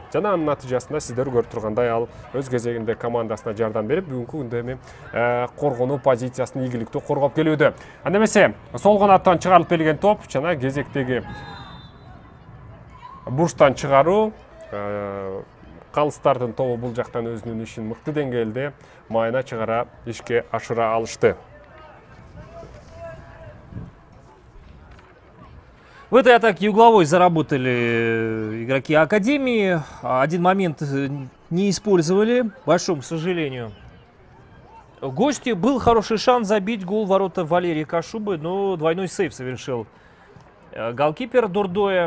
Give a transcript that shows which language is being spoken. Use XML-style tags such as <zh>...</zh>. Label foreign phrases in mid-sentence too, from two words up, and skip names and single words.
<ky>Жана анын натыйжасында сиздер көрүп тургандай ал өз кезегинде командасына жардам берип, бүгүнкү күндө эми коргонуу позициясын ийгиликтүү коргоп келүүдө. Анда эмесе сол канаттан чыгарылып келген топ жана кезектеги бурчтан чыгаруу калыстардын тобу бул жактан өзүнүн ишин мыкты деңгээлде майына чыгара ишке ашыра алышты.</ky> <ru>В этой атаке угловой заработали игроки Академии. Один момент не использовали, к большому сожалению. Гости. Был хороший шанс забить гол в ворота Валерия Кашубы, но двойной сейв совершил голкипер Дордоя.</ru>